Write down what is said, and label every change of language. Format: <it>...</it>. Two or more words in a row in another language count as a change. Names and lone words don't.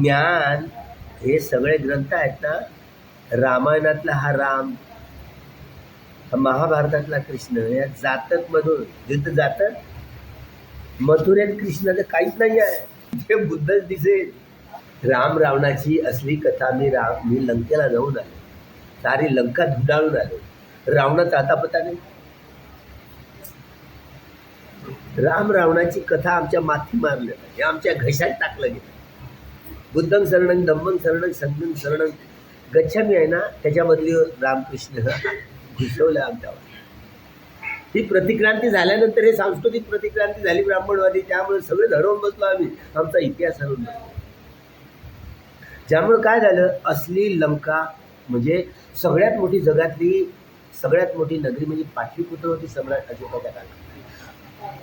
<mr>ज्ञान हे सगळे ग्रंथ आहेत ना, रामायणातला हा राम, महाभारतातला कृष्ण, या जातकमधून जिथं जातं मथुरेत कृष्णाचं काहीच नाही आहे, ते बुद्धच दिसेल. राम रावणाची असली कथा मी लंकेला जाऊन आलो, सारी लंका धुंडाळून आलो. रावणाचा आता पता नाही. राम रावणाची कथा आमच्या माथी मारलं, हे आमच्या घशात टाकलं गेलं.</mr> <pi>बुद्धं शरणं, धम्मं शरणं, संघं शरणं गच्छामी</pi> <mr>आहे ना, त्याच्यामधली रामकृष्ण घुसवलं आमच्यावर. ही प्रतिक्रांती झाल्यानंतर हे सांस्कृतिक प्रतिक्रांती झाली ब्राह्मणवादी, त्यामुळे सगळे हरवून बसलो आम्ही, आमचा इतिहास हरवून बसलो. ज्यामुळे काय झालं, असली लंका म्हणजे सगळ्यात मोठी, जगातली सगळ्यात मोठी नगरी म्हणजे पाटलीपुत्र होती सम्राट अशोकाच्या काळात.</mr>